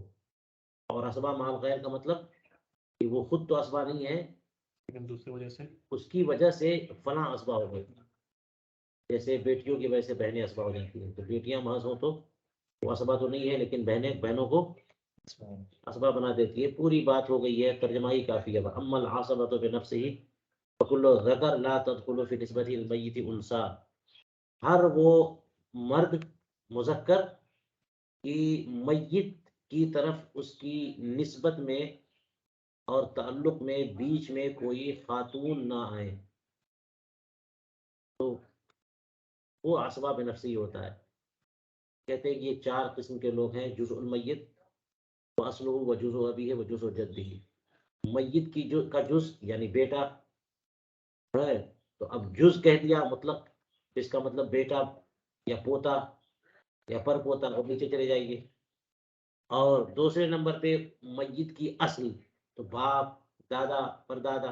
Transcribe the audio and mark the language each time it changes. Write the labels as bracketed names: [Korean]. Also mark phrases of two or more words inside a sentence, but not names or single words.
[Hindi] और [Arabic] عصبة مع غير [Hindi] का मतलब कि वो खुद तो असबा नहीं है, लेकिन दूसरी वजह से, उसकी वजह से फला असबा हो गए। जैसे बेटियों की वजह से बहनें असबा हो जाती हैं, तो बेटियां महज हो तो वो असबा तो नहीं है, लेकिन बहनें बहनों को असबा बना देती है। पूरी बात हो गई है, तर्जमा ही काफ़ी है। [Arabic] أما العصبة بنفسه فكل ذكر لا تدخل في نسبة الميت أنثى. [Hindi] हर वो मर्द मुज़क्कर की मय्यित की तरफ उसकी निस्बत में और ताल्लुक में बीच में कोई खातून ना आए, तो वो [Arabic] عصبة بنفسه [Hindi] होता है। कहते हैं कि ये चार किस्म के लोग हैं। [Arabic] جزء الميت وأصله وجزء أبيه وجزء جده. [Hindi] मय्यित की का जुज़ यानी बेटा है, तो अब जुज़ कह दिया मतलब, इसका मतलब बेटा या पोता या पर पोता, और नीचे चले जाइए। और दूसरे नंबर पे मय्यित की अस्ल, तो बाप, दादा, परदादा।